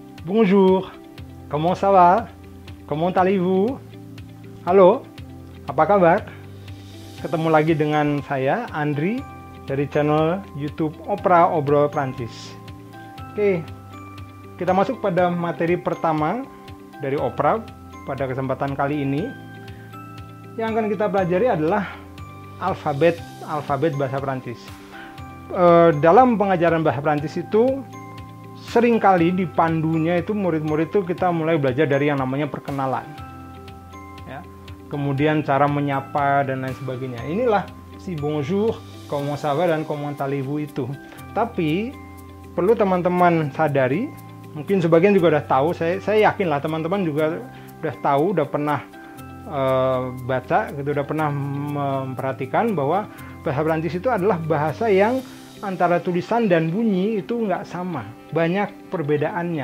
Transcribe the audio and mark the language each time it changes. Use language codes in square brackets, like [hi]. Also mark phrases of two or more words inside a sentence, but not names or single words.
[fr] Bonjour, comment ça va? Comment allez-vous? [id] Halo, apa kabar? Ketemu lagi dengan saya, Andri, dari channel YouTube Opera Obrol Prancis. Oke, kita masuk pada materi pertama dari opera pada kesempatan kali ini. Yang akan kita pelajari adalah alfabet bahasa Prancis. Dalam pengajaran bahasa Prancis itu seringkali di pandunya itu murid-murid itu kita mulai belajar dari yang namanya perkenalan, ya. Kemudian cara menyapa dan lain sebagainya. Inilah si [fr] bonjour, comment ça va [id] dan [fr] comment allez-vous [id] itu. Tapi perlu teman-teman sadari, mungkin sebagian juga udah tahu, saya yakin lah teman-teman juga udah tahu, udah pernah baca, gitu, udah pernah memperhatikan bahwa bahasa Prancis itu adalah bahasa yang antara tulisan dan bunyi itu nggak sama, banyak perbedaannya.